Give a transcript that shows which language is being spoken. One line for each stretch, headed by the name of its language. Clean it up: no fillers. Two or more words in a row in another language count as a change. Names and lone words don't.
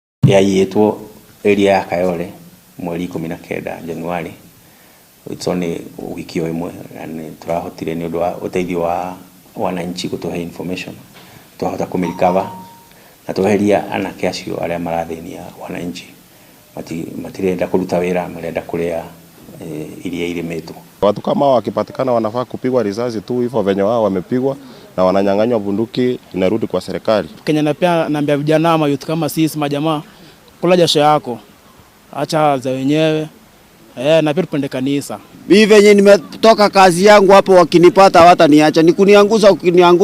Kikuyu: yaiyetwo area ya Kayole mweri 19 Januari.
English: It's only
Kikuyu: wiki imwe, and turahotire ni undu wa uteithio wa
Swahili: wananchi kutuhe
Kikuyu: information tuhota kumrecover na tuheria anake acio aria marathenia wananchi matirenda kuruta wira, marenda kuria iria irimetwo.
Swahili: Watu kama wakipatikana wanafaa kupigwa risasi tu hivyo venye wao wamepigwa na wananyang'anywa bunduki, inarudi kwa serikali. Kenya na pia naambia vijana ama youth kama sisi majamaa, kula jasho yako, acha za wenyewe, na pia tupende kanisa. Mimi venye nimetoka kazi yangu hapo, wakinipata hawataniacha, ni kuniangusha tu.